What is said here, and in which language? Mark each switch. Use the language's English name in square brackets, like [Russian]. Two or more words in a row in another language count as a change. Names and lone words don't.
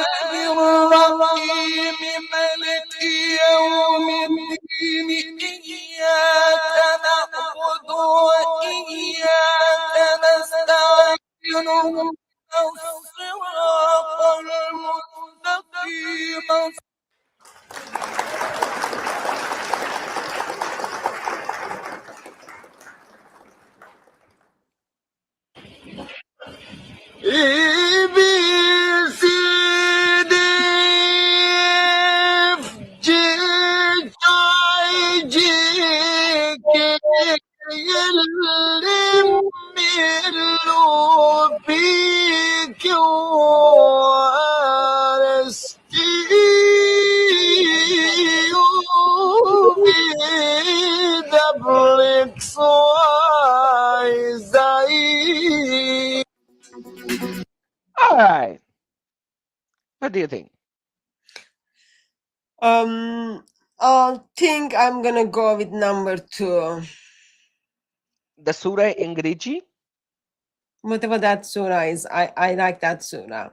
[Arabic] الرحيم ملك يوم الدين إياك نعبد وإياك نستعين الصراط المستقيم [English] A B C D F G I J K L M N O P Q R S T U V W X Y Z. All right. What do you think? I think I'm gonna go with number 2. The surah Ingreji? Whatever that surah is, I like that surah.